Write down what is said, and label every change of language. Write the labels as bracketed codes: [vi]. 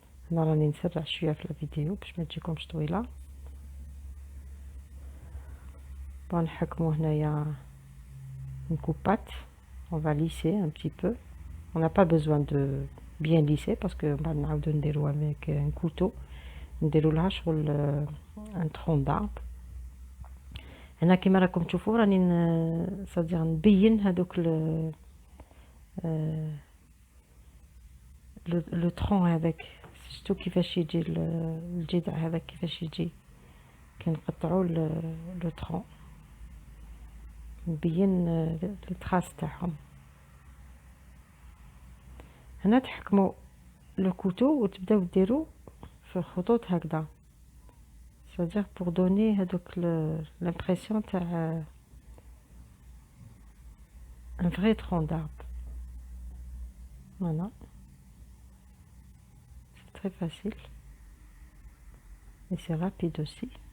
[ar] هنا راني نسرع شويه في الفيديو باش ما تجيكمش طويله. نحكمو هنايا une coupate. [fr] On va lisser un petit peu. On n'a pas besoin de bien lisser parce que on va [ar] نعاودو نديرو [fr] avec un couteau. [ar] نديرو لها شغل [fr] un tronc d'arbre. [ar] هنا كيما راكم تشوفوا راني صديق نبين هذوك لو ترون هذاك شفتو كيفاش يجي الجذع هذاك كيفاش يجي كنقطعوا لو ترون نبين التراس تاعهم. هنا تحكموا لو كوتو وتبداو ديروا في خطوط هكذا [fr] c'est-à-dire pour donner [ar] هذوك l'impression تاع un vrai tronc d'arbre. [fr] Voilà, c'est très facile et c'est rapide aussi.